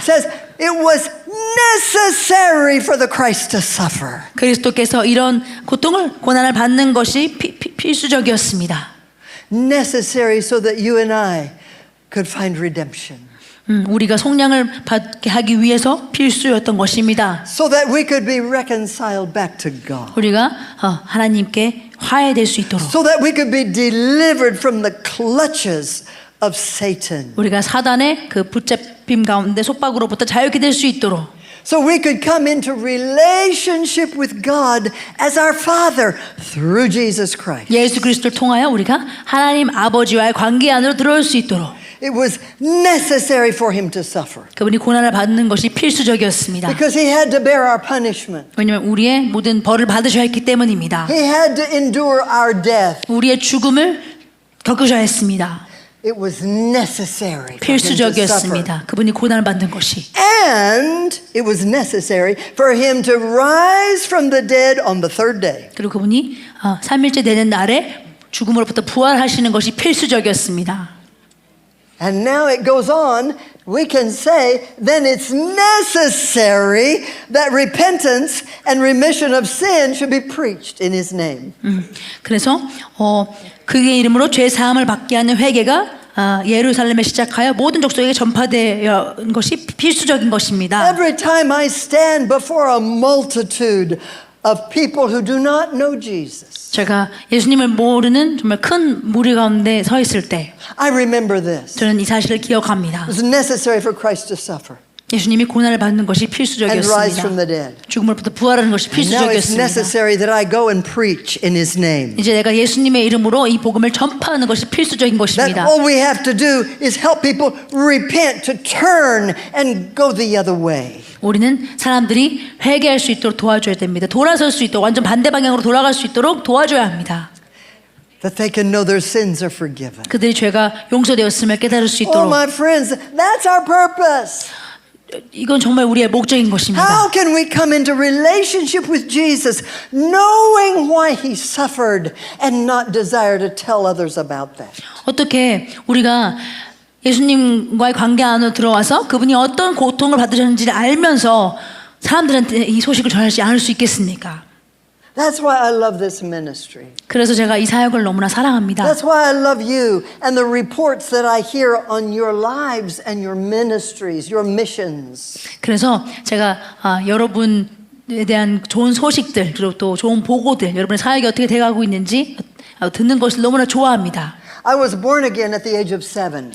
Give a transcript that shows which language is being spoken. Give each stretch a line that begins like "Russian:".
English: Says it was necessary for the Christ to suffer.
Korean: 그리스도께서 이런 고난을 받는 것이 필수적이었습니다.
English: Necessary so that you and I could find redemption.
Korean: 우리가 속량을 받게 하기 위해서 필수였던 것입니다.
English: So that we could be reconciled back to God.
Korean: 우리가 하나님께 화해될 수 있도록,
English: So that we could be delivered from the clutches of Satan.
Korean: 우리가 사단의 그 붙잡힘 가운데 속박으로부터 자유케 될 수 있도록,
English: So we could come into relationship with God as our Father through Jesus Christ.
Korean: 예수 그리스도를 통하여 우리가 하나님 아버지와의 관계 안으로 들어올 수 있도록
English: It was necessary for him to suffer
Korean: 그분이 고난을 받는 것이 필수적이었습니다.
English: because he had to bear our punishment.
Korean: 왜냐하면 우리의 모든 벌을 받으셔야 했기 때문입니다.
English: He had to endure our death.
Korean: 우리의 죽음을 겪으셔야 했습니다.
English: It was necessary for him to suffer.
Korean: 필수적이었습니다. 그분이 고난을 받는 것이.
English: And it was necessary for him to rise from the dead on the third day.
Korean: 그리고 그분이 3일째 되는 날에 죽음으로부터 부활하시는 것이 필수적이었습니다.
English: And now it goes on, we can say, then it's necessary that repentance and remission of sin should be preached in his name.
Korean: 그래서 그의 이름으로 죄 사함을 받게 하는 회개가 예루살렘에 시작하여 모든 족속에게 전파되어 것이 필수적인 것입니다.
English: Every time I stand before a multitude of people who do not know Jesus,
Korean: 제가 예수님을 모르는 정말 큰 무리 가운데 서 있을 때
English: I remember this.
Korean: 저는 이 사실을 기억합니다.
English: It was necessary for Christ to suffer
Korean: 예수님이 고난을 받는 것이
English: and rise from the dead.
Korean: 죽음으로부터 부활하는 것이
English: And now it's
Korean: 필수적이었습니다.
English: necessary that I go and preach in his name.
Korean: 이제 내가 예수님의 이름으로 이 복음을 전파하는 것이 필수적인
English: That
Korean: 것입니다.
English: all we have to do is help people repent, to turn and go the other way.
Korean: 우리는 사람들이 회개할 수 있도록 도와줘야 됩니다. 돌아설 수 있도록, 완전 반대 방향으로 돌아갈 수 있도록 도와줘야 합니다.
English: That they can know their sins are forgiven.
Korean: 그들이 죄가 용서되었음을 깨달을 수
English: Oh,
Korean: 있도록.
English: my friends, that's our purpose.
Korean: 이건 정말 우리의 목적인 것입니다.
English: How can we come into relationship with Jesus knowing why he suffered and not desire to tell others about that?
Korean: 어떻게 우리가 예수님과의 관계 안으로 들어와서 그분이 어떤 고통을 받으셨는지를 알면서 사람들한테 이 소식을 전하지 않을 수 있겠습니까?
English: That's why I love this ministry.
Korean: 그래서 제가 이 사역을 너무나 사랑합니다.
English: That's why I love you and the reports that I hear on your lives and your ministries, your missions.
Korean: 그래서 제가 여러분에 대한 좋은 소식들 그리고 또 좋은 보고들, 여러분의 사역이 어떻게 돼가고 있는지 듣는 것을 너무나 좋아합니다.
English: I was born again at the age of 7.